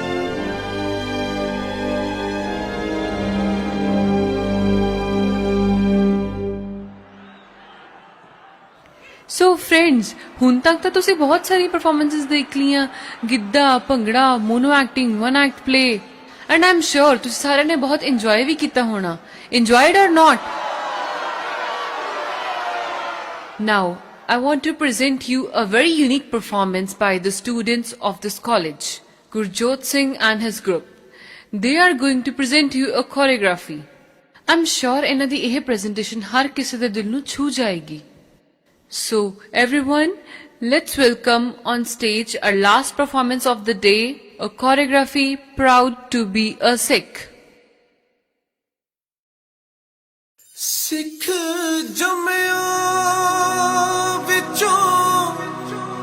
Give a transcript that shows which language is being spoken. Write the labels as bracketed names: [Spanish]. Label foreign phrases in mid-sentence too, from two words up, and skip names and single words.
[English] so friends, [Punjabi] ਹੁਣ ਤੱਕ ਤਾਂ ਤੁਸੀਂ ਬਹੁਤ ਸਾਰੀ ਪਰਫਾਰਮੈਂਸਸ ਦੇਖ ਲੀਆਂ, ਗਿੱਧਾ, ਭੰਗੜਾ, [English] mono acting, one act play, and I am sure [Punjabi] ਤੁਸੀਂ ਸਾਰਿਆਂ ਨੇ ਬਹੁਤ ਇੰਜੋਏ ਵੀ ਕੀਤਾ ਹੋਣਾ। [English] enjoyed or not? Now, I want to present you a very unique performance by the students of this college, Gurjot Singh and his group. They are going to present you a choreography. I'm sure [Punjabi] ਇਹਨਾਂ ਦੀ ਇਹ presentation ਹਰ ਕਿਸੇ ਦੇ ਦਿਲ ਨੂੰ ਛੂ ਜਾਏਗੀ। [English] So, everyone, let's welcome on stage our last performance of the day, a choreography Proud to be a Sikh. [Punjabi] ਸਿੱਖ ਜੰਮਿਆਂ ਵਿੱਚੋਂ